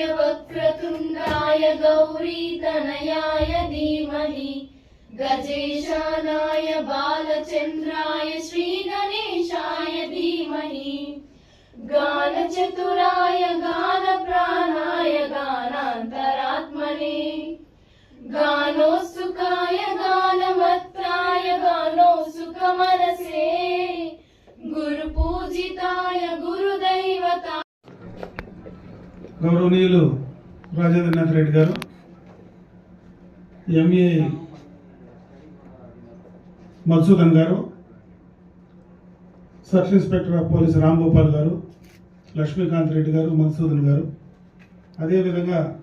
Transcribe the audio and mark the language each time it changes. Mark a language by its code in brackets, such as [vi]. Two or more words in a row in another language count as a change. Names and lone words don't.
[sa] वक्रतुण्डाय गौरीतनयाय धीमहि गजेशानाय बालचन्द्राय श्रीगणेशाय धीमहि गानचतुराय गानप्राणाय गानान्तरात्मने गानोत्सुकाय गानमत्ताय गानोत्सुकमनसे गुरुपूजिताय गुरुदैवता [te] గౌరవనీయులు రాజేంద్రనాథ్ రెడ్డి గారు, ఎంఏ మధుసూదన్ గారు, [en] Sub Inspector of Police [te] రాంగోపాల్ గారు, లక్ష్మీకాంత్ రెడ్డి గారు, మధుసూదన్ గారు, అదేవిధంగా